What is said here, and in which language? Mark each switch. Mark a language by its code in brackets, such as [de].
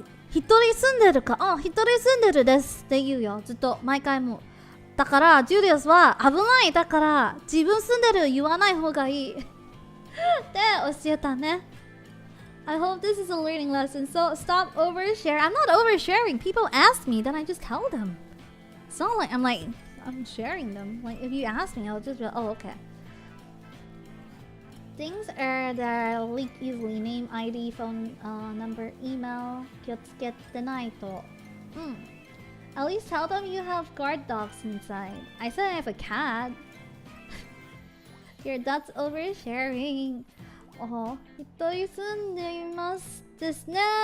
[ja] 一人住んでるか。一人住んでるですって言うよ。ずっと毎回も。だからジュリアスは危ない。だから自分住んでる言わない方がいい。って教えたね。 [en] I hope this is a learning lesson. So stop oversharing. I'm not oversharing. People ask me, then I just tell them. It's not like I'm sharing them. Like, if you ask me, I'll just be like, okay. Things are that leak easily. Name, ID, phone number, email. [ja] 気をつけてないと。 [en] At least tell them you have guard dogs inside. I said I have a cat. Here, that's oversharing. [ja] 一人住んでいますですね。